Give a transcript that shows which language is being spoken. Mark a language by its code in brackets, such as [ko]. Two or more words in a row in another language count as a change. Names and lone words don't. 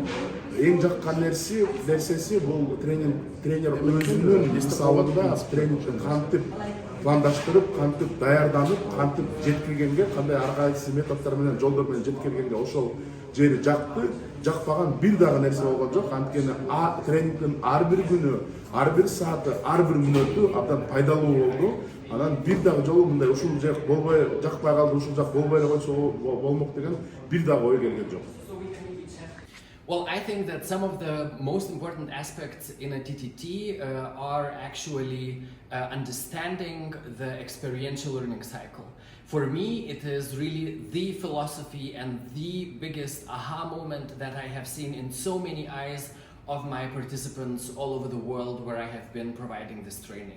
[ky] Эң жаккан нерсеси бул тренер өзүнүн мисалында тренингди кантип пландаштырып, кантип даярданып, кантип жеткиргенге, кандай ар кайсы методдор менен, жолдор менен жеткиргенге ошол жери жакты. Жакпаган бир дагы нерсе болгон жок. Анткени тренингдин ар бир күнү, ар бир сааты, ар бир мүнөтү абдан пайдалуу болду. Анан бир дагы жолу мындай ушул жак болбой, жакпай калды, ушул жак болбой эле койсо болмок деген бир дагы ой келген жок. [en] Well, I think that some of the most important aspects in a TTT are actually understanding the experiential learning cycle. For me, it is really the philosophy and the biggest aha moment that I have seen in so many eyes of my participants all over the world where I have been providing this training.